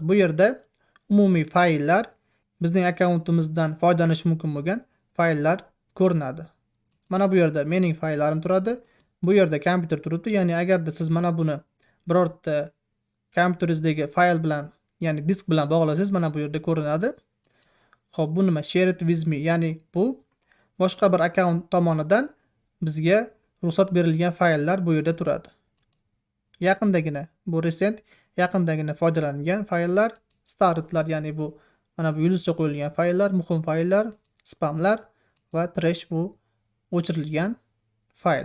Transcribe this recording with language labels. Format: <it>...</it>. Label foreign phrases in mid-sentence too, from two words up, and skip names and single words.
<uz>Bu yerda umumiy fayllar, bizning akkauntimizdan foydalanish mumkin bo'lgan fayllar ko'rinadi. Mana bu yerda mening fayllarim turadi. Bu yerda kompyuter turibdi. Ya'ni agarda siz mana buni birorta kompyuteringizdagi fayl bilan, ya'ni disk bilan bog'lasangiz, mana bu yerda ko'rinadi. Xo'p, bu nima?</uz> <en>Share it with me.</en> <uz>Ya'ni bu boshqa bir akkaunt tomonidan bizga ruxsat berilgan fayllar bu yerda turadi. Yaqindagina, bu recent, yaqindagina foydalanilgan fayllar, startlar, ya'ni bu mana bu yulduzcha qo'yilgan fayllar, muhim fayllar, spamlar va trash bu o'chirilgan fayl.</uz>